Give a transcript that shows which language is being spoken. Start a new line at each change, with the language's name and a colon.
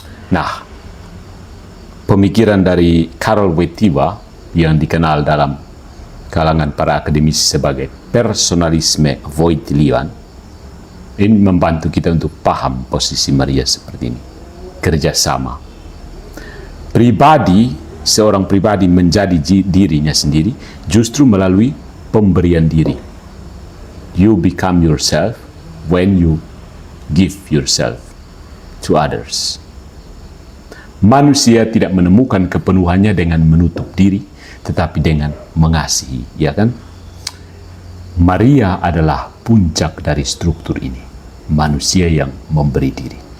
Indonesian: Nah, pemikiran dari Karol Wojtyła yang dikenal dalam kalangan para akademisi sebagai personalisme Wojtylian ini membantu kita untuk paham posisi Maria seperti ini. Kerjasama. Seorang pribadi menjadi dirinya sendiri justru melalui pemberian diri.
English: You become yourself when you give yourself to others.
Indonesian: Manusia tidak menemukan kepenuhannya dengan menutup diri, tetapi dengan mengasihi, ya kan? Maria adalah puncak dari struktur ini. Manusia yang memberi diri.